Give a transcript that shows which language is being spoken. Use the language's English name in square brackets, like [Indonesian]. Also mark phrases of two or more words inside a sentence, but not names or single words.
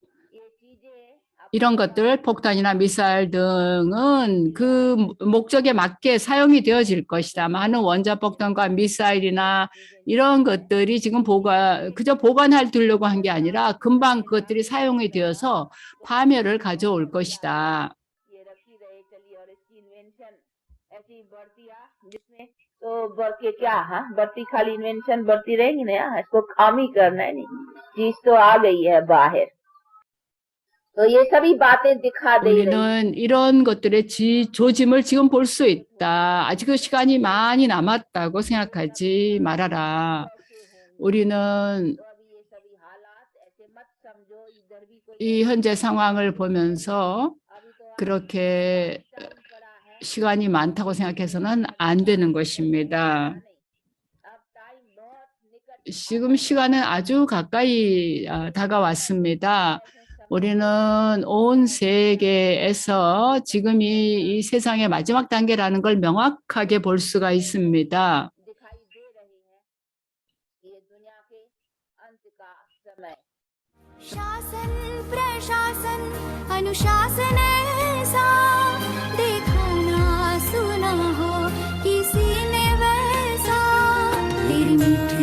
[Korean] 이런 것들, 폭탄이나 미사일 등은 그 목적에 맞게 사용이 되어질 것이다. 많은 원자폭탄과 미사일이나 이런 것들이 지금 그저 보관할 두려고 한 게 아니라 금방 그것들이 사용이 되어서 파멸을 가져올 것이다. [Hindi] तो बढ़ के क्या हाँ बढ़ती खाली इन्वेंशन बढ़ती रहेगी ना इसको काम ही करना है नहीं चीज तो आ गई है बाहर तो ये सभी बातें दिखा दे रही [Korean] 우리는 이런 것들의 조짐을 지금 볼 수 있다. 아직 그 시간이 많이 남았다고 생각하지 말아라. 우리는 [Hindi] तो अभी ये सभी हालात ऐसे मत समझो इधर भी कोई [Korean] 이 현재 상황을 보면서 [Hindi] अभी तो [Korean] 그렇게 [Hindi] टाइम पड़ा है [Korean] 시간이 많다고 생각해서는 안 되는 것입니다. [Hindi] अब टाइम बहुत निकट [Korean] 지금 시간은 아주 가까이 다가왔습니다. 우리는 온 세계에서 지금 이 세상의 마지막 단계라는 걸 명확하게 볼 수가 있습니다. [Hindi] दिखाई दे रही है ये दुनिया के अंत का समय शासन प्रशासन अनुशासन ऐसा देखा ना सुना हो किसी ने वैसा तेरी मीठी